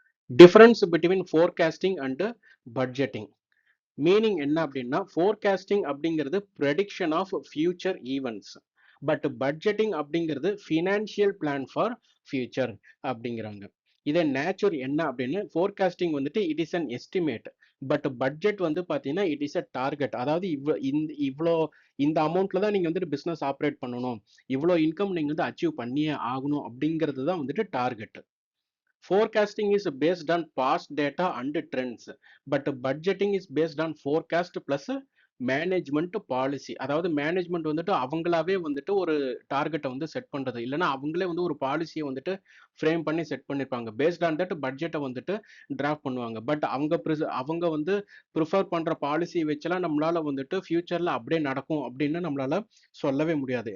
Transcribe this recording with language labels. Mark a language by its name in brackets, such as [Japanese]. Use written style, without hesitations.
[Tamil] Difference between forecasting and budgeting. Meaning என்ன அப்படின்னா forecasting அப்படிங்கிறது prediction of future events, but budgeting அப்படிங்கிறது financial plan for future அப்படிங்கிறாங்க. இதே நேச்சர் என்ன அப்படின்னு ஃபோர்காஸ்டிங் வந்துட்டு [English] it is an estimate, [Tamil] but budget வந்து பார்த்தீங்கன்னா [English] It is a target. [Tamil] அதாவது இவ்வளோ இந்த அமௌண்ட்ல தான் நீங்கள் வந்துட்டு பிஸ்னஸ் ஆப்ரேட் பண்ணணும், இவ்வளோ இன்கம் நீங்கள் வந்து அச்சீவ் பண்ணியே ஆகணும் அப்படிங்கிறது தான் வந்துட்டு target. [English] Forecasting is based on past data and trends, but budgeting is based on forecast plus management policy. [Tamil] அதாவது மேனேஜ்மெண்ட் வந்துட்டு அவங்களாவே வந்துட்டு ஒரு டார்கெட்டை வந்து செட் பண்றது, இல்லைன்னா அவங்களே வந்து ஒரு பாலிசியை வந்துட்டு ஃப்ரேம் பண்ணி செட் பண்ணிருப்பாங்க. பேஸ்ட் ஆன் தட் பட்ஜெட்டை வந்துட்டு டிராஃப்ட் பண்ணுவாங்க. பட் அவங்க வந்து ப்ரிஃபர் பண்ற பாலிசி வச்செல்லாம் நம்மளால வந்துட்டு ஃபியூச்சர்ல அப்படியே நடக்கும் அப்படின்னு நம்மளால சொல்லவே முடியாது.